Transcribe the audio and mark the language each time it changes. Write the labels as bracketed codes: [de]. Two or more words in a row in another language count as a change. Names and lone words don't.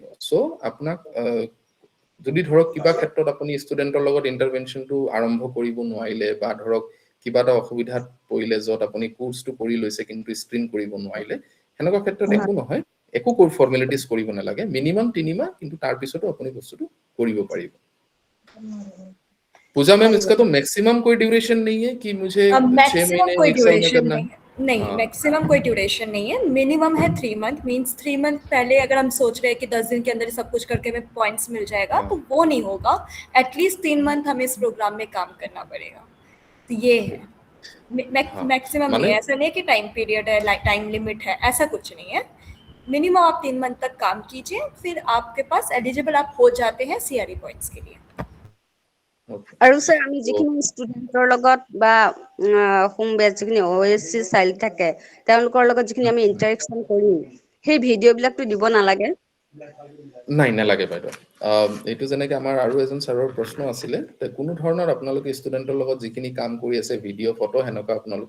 [as] সো আপোনাক যদি ধৰক কিবা ক্ষেত্ৰত আপুনি ষ্টুডেন্টৰ লগত ইন্টাৰভেনশনটো আৰম্ভ কৰিব নোৱাৰিলে বা ধৰক কিবা এটা অসুবিধাত পৰিলে যত আপুনি কোৰ্সটো কৰি লৈছে কিন্তু স্ক্ৰিন কৰিব নোৱাৰিলে হেনেকুৱা ক্ষেত্ৰত একো নহয় একো ফৰ্মালিটিজ কৰিব নালাগে মিনিমাম 3 মাহ কিন্তু তাৰ পিছতো আপুনি বস্তুটো কৰিব পাৰিব [hi] पूजा मैम इसका तो मैक्सिमम कोई ड्यूरेशन नहीं है कि मुझे 6 मैक्सिमम महीने कोई 1 साल में ड्यूरेशन करना नहीं है है नहीं मैक्सिमम कोई ड्यूरेशन नहीं है मिनिमम है [en] 3 months means 3 months [hi] पहले अगर हम सोच रहे हैं कि 10 दिन के अंदर सब कुछ करके हमें पॉइंट्स मिल जाएगा तो वो नहीं होगा [en] at least 3 months [hi] हमें इस प्रोग्राम में काम करना पड़ेगा तो ये है मैक्सिमम नहीं है ऐसा नहीं है कि [en] time period [hi] है [en] time limit [hi] है ऐसा कुछ नहीं है मिनिमम आप 3 मंथ तक काम कीजिए फिर आपके पास एलिजिबल आप हो जाते हैं [en] CRE points [hi] के लिए [as] আৰু স্যাৰ আমি যিখিনি ষ্টুডেন্টৰ লগত বা [en] home based [as] যিখিনি [en] OSC child [as] থাকে তেওঁলোকৰ লগত যিখিনি আমি ইন্টাৰেকশন কৰিম সেই ভিডিঅ' বিলাকটো দিব নালাগে নাই নালাগে বাইদেউ এইটো যেনেকে আমাৰ আৰু এজন ছাৰৰ প্ৰশ্ন আছিলে কোনো ধৰণৰ আপোনালোকে ষ্টুডেন্টৰ লগত যিখিনি কাম কৰি আছে ভিডিঅ' ফটো হেনকা আপোনালোকে